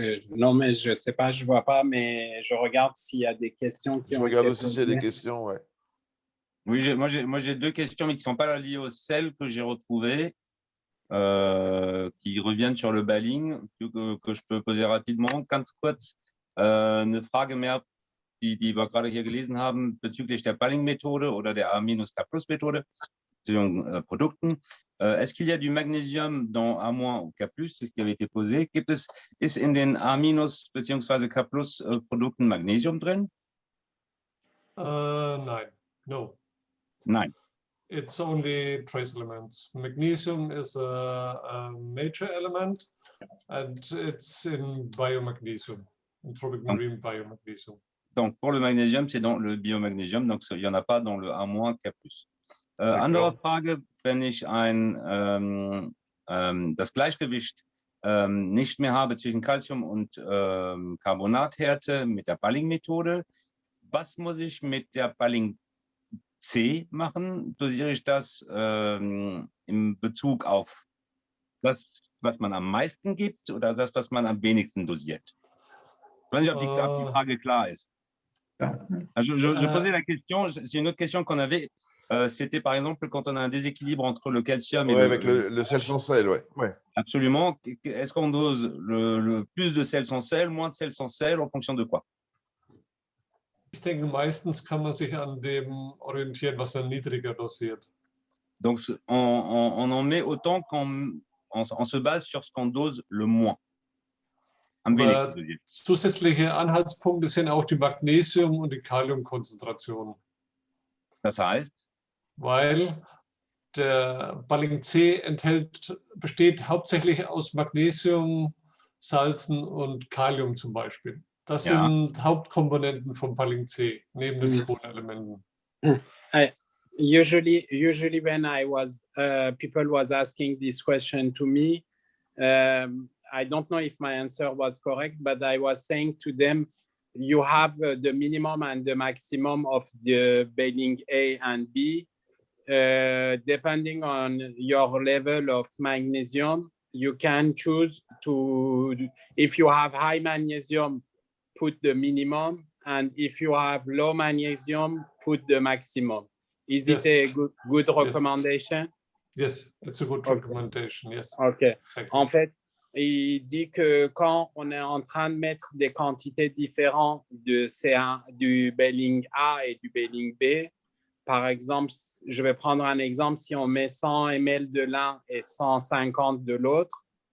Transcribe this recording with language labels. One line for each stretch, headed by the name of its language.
French: Non, mais je ne sais pas, je ne vois pas, mais je regarde s'il y a des questions qui Je ont regarde été aussi s'il y a des questions, ouais. Oui, moi j'ai deux questions, mais qui ne sont pas liées aux sels que j'ai retrouvées, qui reviennent sur le Balling, que je peux poser rapidement.
German: Ganz kurz, eine Frage mehr, die wir gerade hier gelesen haben, bezüglich der Balling-Methode oder der A-K+-Methode, Produkten.
French: Est-ce qu'il y a du magnésium dans A- ou K+, c'est ce qui avait été posé.
German: Ist in den A- bzw. K+ Produkten Magnesium drin? Nein, no. Nein.
English: It's only trace elements. Magnesium is a major element, and it's in biomagnesium, in Tropic Marine biomagnesium.
French: Donc, pour le magnésium, c'est dans le biomagnésium, donc il n'y en a pas dans le A-, K+.
German: Andere Frage, wenn ich das Gleichgewicht nicht mehr habe zwischen Calcium und Carbonathärte mit der Balling-Methode, was muss ich mit der Balling-C machen? Dosiere ich das in Bezug auf das, was man am meisten gibt oder das, was man am wenigsten dosiert?
French: Je ne sais pas si
German: die Frage klar ist.
French: Je posais la question, c'est une autre question qu'on avait. C'était par exemple quand on a un déséquilibre entre le calcium et avec le sel sans sel, ouais. Absolument. Est-ce qu'on dose le plus de sel sans sel, moins de sel sans sel, en fonction de quoi?
German: Ich denke, meistens kann man sich an dem orientieren, was man niedriger dosiert.
French: Donc, on en met autant qu'on se base sur ce qu'on dose le moins.
German: Zusätzliche Anhaltspunkte sind auch die Magnesium- und die Kaliumkonzentration. Das heißt? Weil der Balling C besteht hauptsächlich aus Magnesium, Salzen und Kalium zum Beispiel. Das sind Hauptkomponenten von Balling C, neben den Spurenelementen.
English: Usually when I was, people was asking this question to me, I don't know if my answer was correct, but I was saying to them, you have the minimum and the maximum of the Balling A and B. Depending on your level of magnesium, you can choose to, if you have high magnesium, put the minimum, and if you have low magnesium, put the maximum. Is it a good recommendation? Yes, it's a good recommendation, yes. OK.
French: En fait, il dit que quand on est en train de mettre des quantités différentes du Balling A et du Balling B, par exemple, je vais prendre un exemple, si on met 100 ml de l'un et 150 de l'autre,